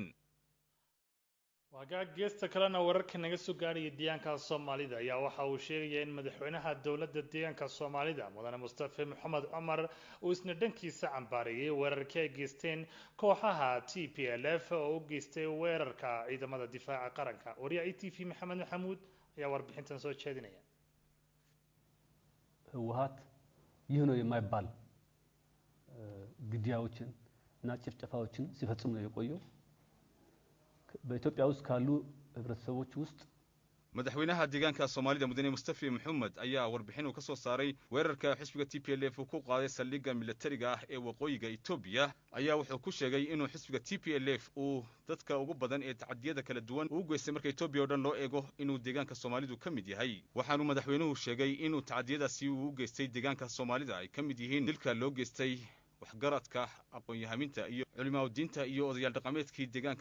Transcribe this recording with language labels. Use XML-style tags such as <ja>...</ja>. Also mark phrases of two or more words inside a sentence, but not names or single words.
<so>Wagaag geesta kalena wararka naga soo gaaraya deegaanka Soomaalida ayaa waxa uu sheegay in madaxweynaha dawladda deegaanka Soomaalida mudane Mustafa Maxamed Umar uu isna dhankiisa cambaareeyay weerarkii ay geysteen kooxaha TPLF oo u geystay weerarka ciidamada difaaca qaranka. wariyaha ETV Maxamed Maxamuud ayaa warbixintan soo jeedinaya.</so> <am>ህወሓት ይህ ነው የማይባል ግድያዎችን እና ጭፍጨፋዎችን ሲፈጽም ነው የቆየው በኢትዮጵያ ውስጥ ካሉ ህብረተሰቦች ውስጥ</am> <so>madaxweynaha deegaanka Soomaalida mudane Mustafa Maxamed ayaa warbixin uu ka soo saaray weerarka xisbiga TPLF uu ku qaaday saldhigga militariga ah ee waqooyiga Ethiopia ayaa wuxuu ku sheegay inuu xisbiga TPLF uu dadka ugu badan ee tacadiyada kala duwan uu geystay marka Ethiopia oo dhan loo eego inuu deegaanka Soomaalidu ka mid yahay waxaanu madaxweynuhu sheegay inuu tacadiyadaasi uu geystay deegaanka Soomaalida ay ka mid yihiin dilka loo geystay waxgaradka aqoon-yahaminta iyo culimada diinta iyo odayaal dhaqameedkii deegaanka</so>